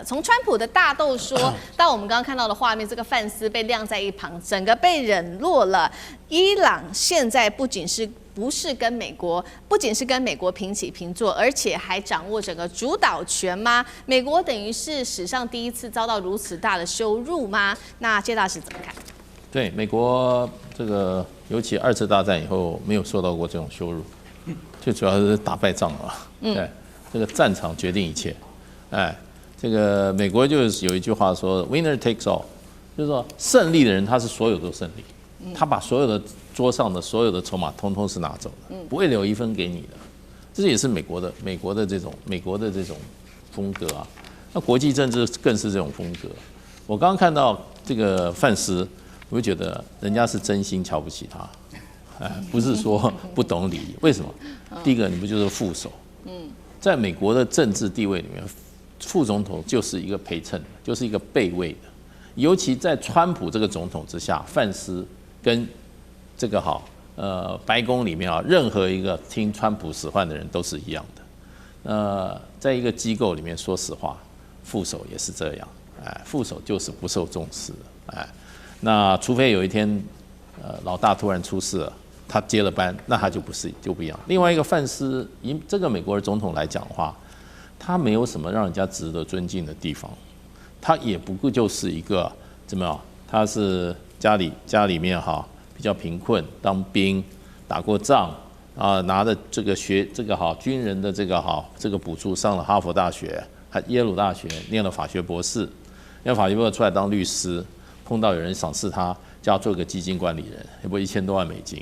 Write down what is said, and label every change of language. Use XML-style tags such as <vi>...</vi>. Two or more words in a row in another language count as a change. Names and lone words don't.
<zh>從川普的大豆說到我們剛剛看到的畫面，這個范斯被晾在一旁，整個被冷落了。伊朗現在不仅是跟美国平起平坐，而且還掌握整個主導權嗎？美國等於是史上第一次遭到如此大的羞辱嗎？那謝大使怎麼看？对，美國這個尤其2次大戰以後沒有受到過這種羞辱，最主要是打敗仗了。對。這個戰場決定一切，哎，這個美國就是有一句話說</zh> <en>"Winner takes all"，</en> <zh>就是說勝利的人他是所有都勝利，他把所有的桌上的所有的籌碼通通是拿走的，不會留一分給你的。這也是美國的這種風格啊。那國際政治更是這種風格。我剛剛看到這個范斯，我就覺得人家是真心瞧不起他，哎，不是說不懂禮儀。為什麼？第一個，你不就是副手？在美國的政治地位裡面，副總統就是一個陪襯，就是一個備位的。尤其在川普這個總統之下，范斯跟這個白宮裡面啊，任何一個聽川普使喚的人都是一樣的。在一個機構裡面，說實話，副手也是這樣，哎，副手就是不受重視的，哎，那除非有一天，老大突然出事了。他接了班，那他就不一樣。另外一個范斯，以這個美國的總統來講的話，他沒有什麼讓人家值得尊敬的地方，他也不過就是一個怎麼樣？他是家裡面比較貧困，當兵打過仗啊，拿着這個軍人的這個補助，上了哈佛大學，還耶魯大學念了法學博士，念法學博士出來當律師，碰到有人賞識他，叫他做個基金管理人，也不1000多萬美金。</zh>